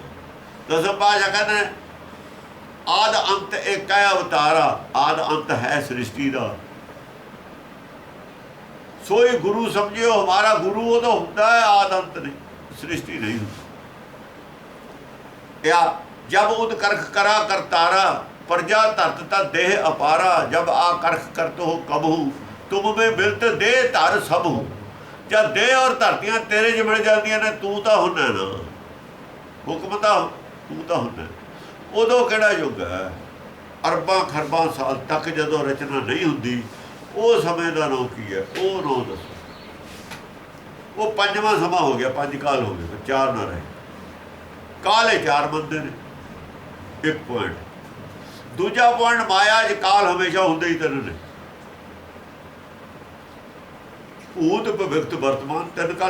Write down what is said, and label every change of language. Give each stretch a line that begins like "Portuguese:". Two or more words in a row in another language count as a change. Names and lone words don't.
Punjabi: ਦਸਮ ਪਾਤਸ਼ਾਹ ਕਹਿੰਦੇ ਆਦ ਅੰਤ ਇੱਕ ਹੈ ਅਵਤਾਰਾ, ਆਦ ਅੰਤ ਹੈ ਸ੍ਰਿਸ਼ਟੀ ਦਾ। ਸੋਈ ਗੁਰੂ ਸਮਝਿਓ ਹਮਾਰਾ ਗੁਰੂ ਉਦੋਂ ਹੁੰਦਾ ਹੈ, ਆਦ ਅੰਤ ਨਹੀਂ, ਸ੍ਰਿਸ਼ਟੀ ਨਹੀਂ ਹੁੰਦੀ। ਜਬ ਉਦ ਕਰਖ ਕਰਾ ਕਰਤਾਰਾ, ਪ੍ਰਜਾ ਧਰਤ ਤਾ ਦੇਹ ਅਪਾਰਾ, ਜਬ ਆ ਕਰਖ ਕਰਤ ਹੋ ਕਬਹੂ, ਤੁਮ ਮੇਂ ਮਿਲਤ ਦੇਹ ਧਰ ਸਬਹੂ। ਜਬ ਦੇਹ ਔਰ ਧਰਤੀਆਂ ਤੇਰੇ ਚ ਮਿਲ ਜਾਂਦੀਆਂ ਨੇ, ਤੂ ਤਾਂ ਹੁੰਨਾ ਨਾ, ਹੁਕਮ ਤਾਂ ਤੂ ਤਾਂ ਹੁੰਨਾ। ਉਦੋਂ ਕਿਹੜਾ ਯੁਗ ਹੈ? ਅਰਬਾਂ ਖਰਬਾਂ ਸਾਲ ਤਕ ਜਦੋਂ ਰਚਨਾ ਨਹੀਂ ਹੁੰਦੀ, ਉਹ ਸਮੇਂ ਦਾ ਨਾਂ ਕੀ ਹੈ? ਉਹ ਨਾਂ ਦੱਸੋ। ਉਹ ਪੰਜਵਾਂ ਸਮਾਂ ਹੋ ਗਿਆ, 5 ਕਾਲ ਹੋ ਗਏ, 4 ਨਾ ਰਹੇ। ਕਾਲ ਹੈ 4 ਬੰਦੇ ਨੇ, 1 ਪੁਆਇੰਟ। ਦੂਜਾ ਪੁਆਇੰਟ ਮਾਇਆ 'ਚ ਕਾਲ ਹਮੇਸ਼ਾ ਹੁੰਦੇ ਹੀ 3 ਨੇ, ਭੂਤ ਭਵਿੱਖਤ ਵਰਤਮਾਨ 3 ਕਾਲ।